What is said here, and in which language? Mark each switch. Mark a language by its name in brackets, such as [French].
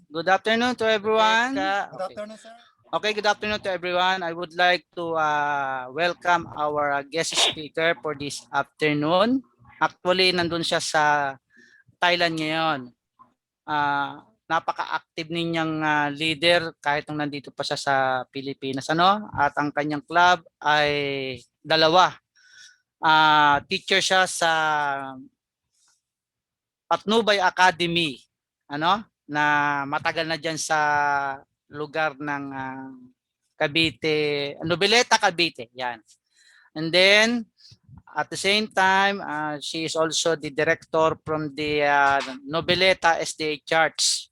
[English] Good afternoon to everyone. Good afternoon, sir. Okay, good afternoon to everyone. I would like to welcome our guest speaker for this afternoon. [Filipino] Actually, nandun siya sa Thailand ngayon. Napaka-active ninyang leader kahit nung nandito pa siya sa Pilipinas. At ang kanyang club ay dalawa. Teacher siya sa Patnubay Academy, na matagal na diyan sa lugar ng Cavite, Noveleta, Cavite, yan. [English] And then at the same time, she is also the director from the Noveleta SDA Church.